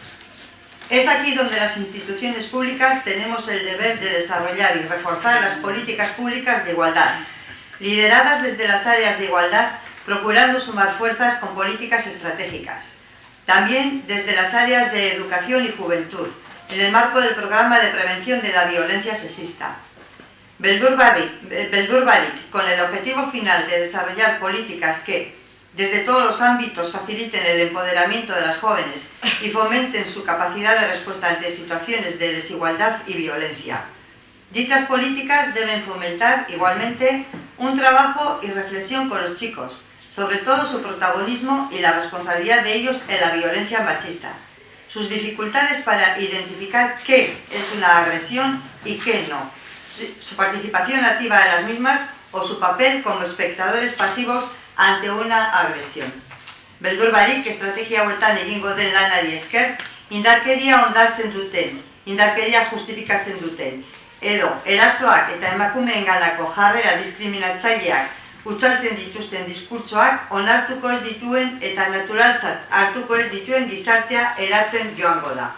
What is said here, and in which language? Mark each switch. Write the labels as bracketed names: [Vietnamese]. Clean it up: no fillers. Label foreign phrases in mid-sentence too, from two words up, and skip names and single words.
[Spanish] Es aquí donde las instituciones públicas tenemos el deber de desarrollar y reforzar las políticas públicas de igualdad, lideradas desde las áreas de igualdad, procurando sumar fuerzas con políticas estratégicas. También desde las áreas de educación y juventud, en el marco del programa de prevención de la violencia sexista. Beldur Barik, con el objetivo final de desarrollar políticas que, desde todos los ámbitos, faciliten el empoderamiento de las jóvenes y fomenten su capacidad de respuesta ante situaciones de desigualdad y violencia. Dichas políticas deben fomentar igualmente un trabajo y reflexión con los chicos, sobre todo su protagonismo y la responsabilidad de ellos en la violencia machista, sus dificultades para identificar qué es una agresión y qué no, su participación activa en las mismas o su papel como espectadores pasivos ante una agresión. [Basque] Beldur Barik estrategia hauetan egingo den lanari esker, indarkeria ondartzen duten, indarkeria justifikatzen duten, edo erasoak eta emakumeenganako jarrera diskriminatzaileak utxaltzen dituzten diskurtsoak onartuko ez dituen eta naturaltzat hartuko ez dituen gizartea eratzen joango da.